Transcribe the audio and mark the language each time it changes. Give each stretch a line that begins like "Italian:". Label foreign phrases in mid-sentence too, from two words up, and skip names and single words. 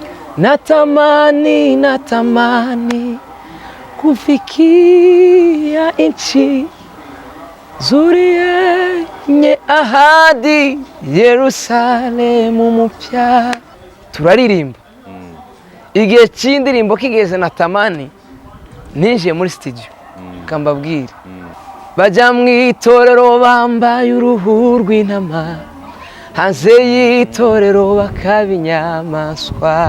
Swahili: natamani kufikia nchi nzuri yenye ahadi, Yerusalemu mpya.
Kinyarwanda: Turaririmba igihe cy'indirimbo kigeze natamani, ninjiye muri studio kambabwira bajya mu itorero bambaye uruhu rw'intama, hanze y'itorero bakaba inyamaswa.